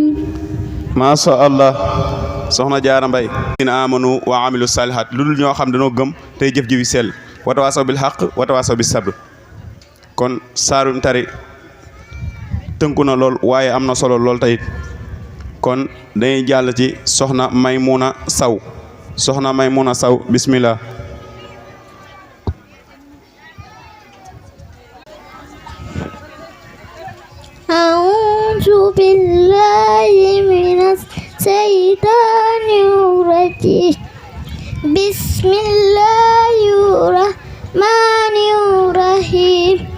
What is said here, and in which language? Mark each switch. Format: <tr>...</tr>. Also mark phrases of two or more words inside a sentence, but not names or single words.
<ar>ما شاء الله</ar> <wo>soxna Jaara Mbay</wo> <ar>إن آمنوا وعملوا الصالحات</ar> <wo>lu dul ñoo xam dañoo gëm tey jëf jiwi sell</wo> <ar>وتواصوا بالحق وتواصوا بالصبر</ar> <wo>kon saarum tari tënku na lool waaye am na solo lool tayit kon dañuy jàll ci soxna Maymuna Saw soxna Maymuna Saw bismillah.</wo> <ar>أعوذ بالله من الشيطان الرجيم بسم الله الرحمن الرحيم</ar>